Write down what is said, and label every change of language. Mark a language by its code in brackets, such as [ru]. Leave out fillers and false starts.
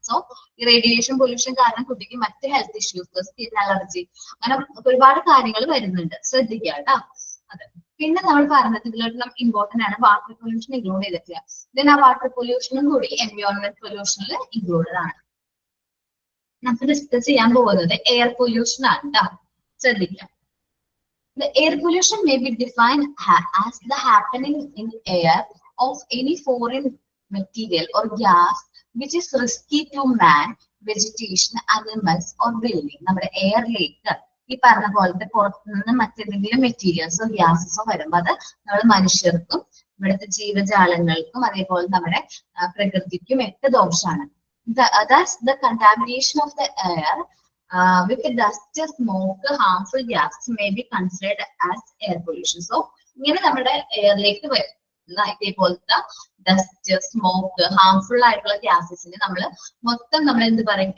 [ml] So ഈ radiation pollution കാരണം കുട്ടിക്ക് മറ്റ് ഹെൽത്ത് ഇഷ്യൂസ്, സ്കിൻ അലർജി, അങ്ങനെ ഒരുപാട് കാര്യങ്ങൾ വരുന്നുണ്ട്. ശ്രദ്ധിക്കുക കേട്ടോ. അതെ, പിന്നെ നമ്മൾ പറഞ്ഞത് ഇതിലോട്ട് ഇമ്പോർട്ടന്റ് ആണ് വാട്ടർ പൊല്യൂഷൻ ഇൻക്ലൂഡ് ചെയ്തിട്ടില്ല. ദെൻ ആ വാട്ടർ പൊല്യൂഷനും കൂടി എൻവയോൺമെന്റ് പൊല്യൂഷനിൽ ഇൻക്ലൂഡഡ് ആണ്. നമുക്ക് ഡിസ്കസ് ചെയ്യാൻ പോകുന്നത് എയർ പൊല്യൂഷൻ ആണ് കേട്ടോ. ശ്രദ്ധിക്കാം. [en] The air pollution may be defined as the happening in air of any foreign material or gas which is risky to man, vegetation, animals or building. [ml] നമ്മുടെ എയറിലേക്ക് ഈ പറഞ്ഞ പോലത്തെ പുറത്തുനിന്ന് മറ്റേതെങ്കിലും മെറ്റീരിയൽസോ ഗ്യാസസോ വരുമ്പോൾ അത് നമ്മുടെ മനുഷ്യർക്കും ഇവിടുത്തെ ജീവജാലങ്ങൾക്കും അതേപോലെ നമ്മുടെ പ്രകൃതിക്കും ഒക്കെ ദോഷമാണ്. [en] Thus, the contamination of the air with the dust, smoke, harmful gases may be considered as air pollution. [ml] So, ഇങ്ങനെ നമ്മുടെ എയറിലേക്ക് വരുന്ന ഇതേപോലത്തെ ഡസ്റ്റ്, സ്മോക്ക്, ഹാംഫുൾ ആയിട്ടുള്ള ഗ്യാസസിന് നമ്മൾ എന്ത് പറയും?